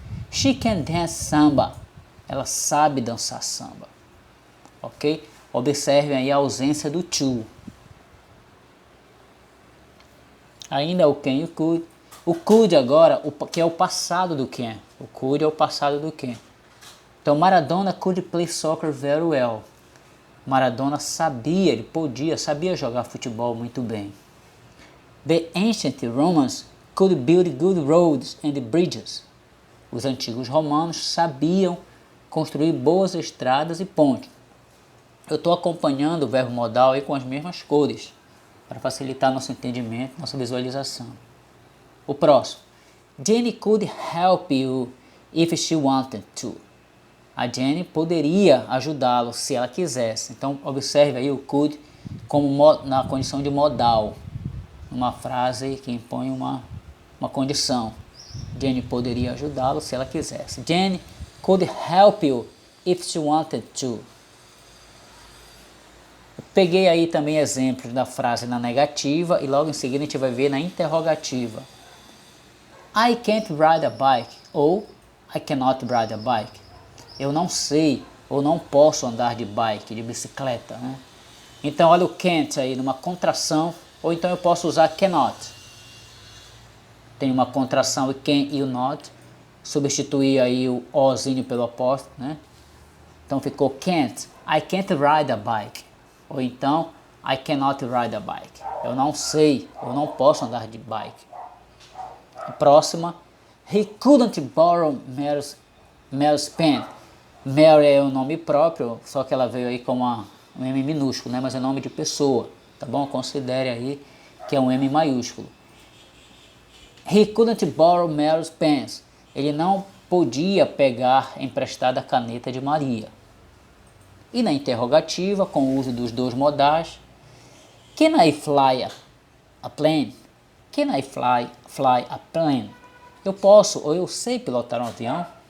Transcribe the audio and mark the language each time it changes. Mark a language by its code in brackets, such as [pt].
[en] She can dance samba. [pt] Ela sabe dançar samba. [en] Ok? [pt] Observem aí a ausência do to. Ainda o can e o could. O could agora, que é o passado do can. O could é o passado do can. [en] Então, Maradona could play soccer very well. [pt] Maradona sabia jogar futebol muito bem. [en] The ancient Romans could build good roads and bridges. [pt] Os antigos romanos sabiam construir boas estradas e pontes. Eu estou acompanhando o verbo modal aí com as mesmas cores, para facilitar nosso entendimento, nossa visualização. O próximo. [en] Jenny could help you if she wanted to. [pt] A Jenny poderia ajudá-lo se ela quisesse. Então, observe aí o could como na condição de modal. Uma frase que impõe uma condição. Jenny poderia ajudá-lo se ela quisesse. [en] Jenny could help you if she wanted to. [pt] Eu peguei aí também exemplos da frase na negativa e logo em seguida a gente vai ver na interrogativa. [en] I can't ride a bike [pt] ou [en] I cannot ride a bike. [pt] Eu não sei ou não posso andar de bike, de bicicleta, né? Então olha o can't aí numa contração, ou então eu posso usar cannot. Tem uma contração e can e o not, substituir aí o ozinho pelo apóstrofo, né? Então ficou [en] can't, I can't ride a bike, [pt] ou então [en] I cannot ride a bike. [pt] Eu não sei, eu não posso andar de bike. A próxima, [en] he couldn't borrow Mary's pen. [pt] Mary é o nome próprio, só que ela veio aí com um M minúsculo, né? Mas é nome de pessoa, tá bom? Considere aí que é um M maiúsculo. [en] He couldn't borrow Mary's pens. [pt] Ele não podia pegar emprestada a caneta de Maria. E na interrogativa, com o uso dos dois modais, [en] can I fly a plane? Can I fly a plane? [pt] Eu posso ou eu sei pilotar um avião?